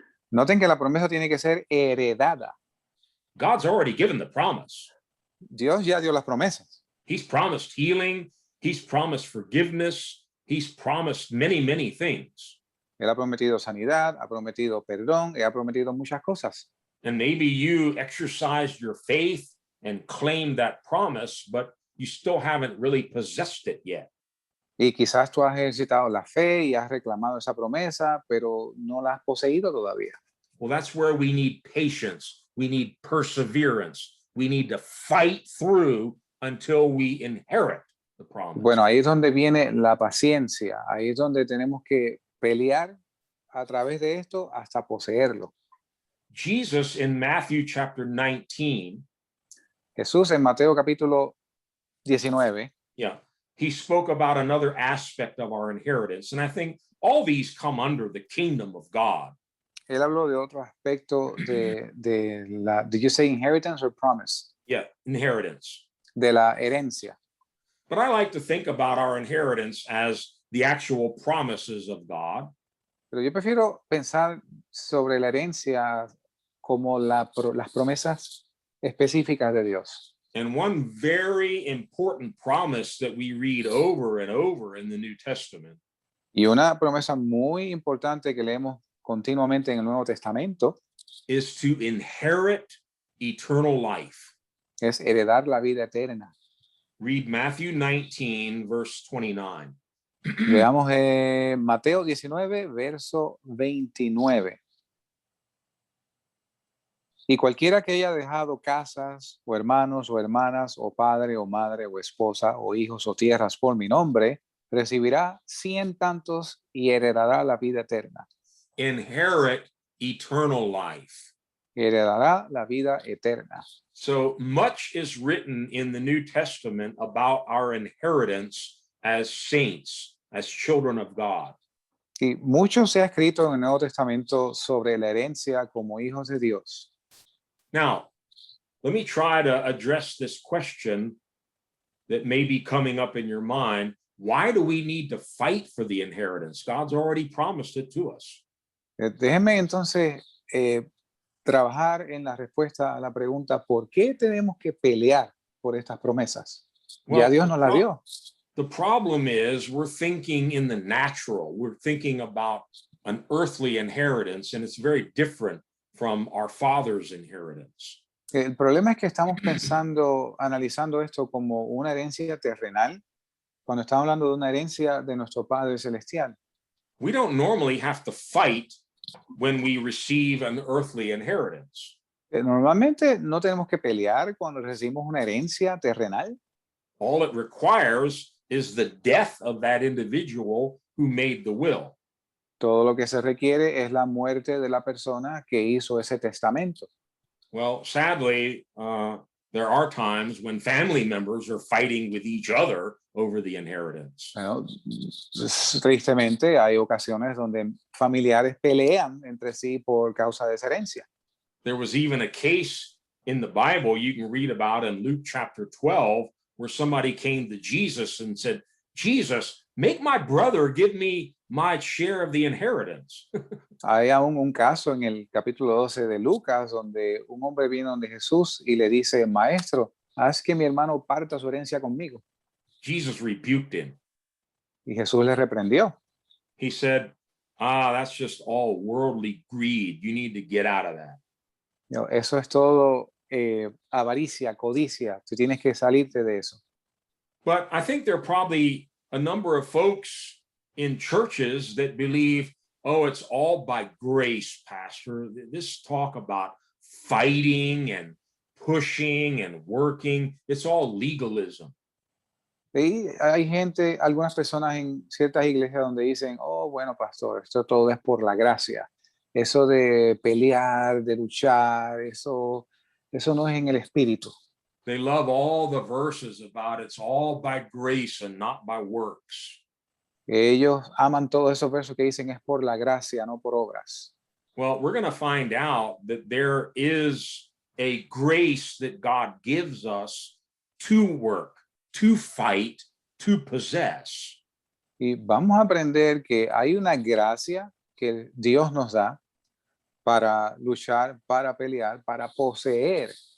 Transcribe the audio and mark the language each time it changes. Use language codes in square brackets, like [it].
[es] Noten que la promesa tiene que ser heredada. [en] God's already given the promise. [es] Dios ya dio las promesas. [en] He's promised healing. He's promised forgiveness. He's promised many, many things. [es] Él ha prometido sanidad, ha prometido perdón, y ha prometido muchas cosas. [en] And maybe you exercised your faith and claimed that promise, but you still haven't really possessed it yet. [es] Y quizás tú has ejercitado la fe y has reclamado esa promesa, pero no la has poseído todavía. [en] Well, that's where we need patience. We need perseverance. We need to fight through until we inherit the promise. [es] Bueno, ahí es donde viene la paciencia, ahí es donde tenemos que pelear a través de esto hasta poseerlo. [en] Jesus in Matthew chapter 19, [es] Jesús en Mateo capítulo 19, [en] he spoke about another aspect of our inheritance. And I think all these come under the kingdom of God. [es] él habló de otro aspecto de la, [en] did you say inheritance or promise? Yeah, inheritance. [es] De la herencia. [en] But I like to think about our inheritance as the actual promises of God. [es] Pero yo prefiero pensar sobre la herencia como las promesas específicas de Dios. [en] And one very important promise that we read over and over in the New Testament [es] Y una promesa muy importante que leemos continuamente en el Nuevo Testamento [en] is to inherit eternal life. [es] es heredar la vida eterna. [en] Read Matthew 19, verse 29. [es] Veamos Mateo 19, verso 29. Y cualquiera que haya dejado casas, o hermanos, o hermanas, o padre, o madre, o esposa, o hijos, o tierras por mi nombre, recibirá 100 tantos y heredará la vida eterna. [en] Inherit eternal life. [es] Heredará la vida eterna. [en] So much is written in the New Testament about our inheritance as saints, as children of God. [es] Y mucho se ha escrito en el Nuevo Testamento sobre la herencia como hijos de Dios. [en] Now, let me try to address this question that may be coming up in your mind. Why do we need to fight for the inheritance? God's already promised it to us. [es] Déjenme entonces trabajar en la respuesta a la pregunta, ¿por qué tenemos que pelear por estas promesas? Ya Dios nos la dio. [en] The problem is we're thinking in the natural. We're thinking about an earthly inheritance, and it's very different from our Father's inheritance. [es] El problema es que estamos pensando, analizando esto como una herencia terrenal, cuando estamos hablando de una herencia de nuestro Padre Celestial. [en] We don't normally have to fight when we receive an earthly inheritance. [es] Normalmente no tenemos que pelear cuando recibimos una herencia terrenal. [en] All it requires is the death of that individual who made the will. [es] Todo lo que se requiere es la muerte de la persona que hizo ese testamento. [en] Well, sadly, there are times when family members are fighting with each other over the inheritance. [es] Bueno, tristemente hay ocasiones donde familiares pelean entre sí por causa de esa herencia. [en] There was even a case in the Bible you can read about in Luke chapter 12 where somebody came to Jesus and said, Jesus, make my brother give me my share of the inheritance. [es] Hay aún un caso en el capítulo 12 de Lucas donde un hombre vino donde Jesús y le dice, maestro, haz que mi hermano parta su herencia conmigo. [en] Jesus rebuked him. [es] Y Jesús le reprendió. [en] He said, that's just all worldly greed. You need to get out of that. [es] Eso es todo avaricia, codicia. Tú tienes que salirte de eso. [en] But I think there are probably a number of folks in churches that believe, oh, it's all by grace, Pastor. This talk about fighting and pushing and working, it's all legalism. [es] Y hay gente, algunas personas en ciertas iglesias donde dicen, oh, bueno, pastor, esto todo es por la gracia. Eso de pelear, de luchar, eso no es en el espíritu. [en] They love all the verses about it's all by grace and not by works. [es] Ellos aman todos esos versos que dicen es por la gracia, no por obras. [en] Well, we're going to find out that there is a grace that God gives us to work, to fight, to possess. [es] Y vamos a aprender que hay una gracia que Dios nos da para luchar, para pelear, para poseer.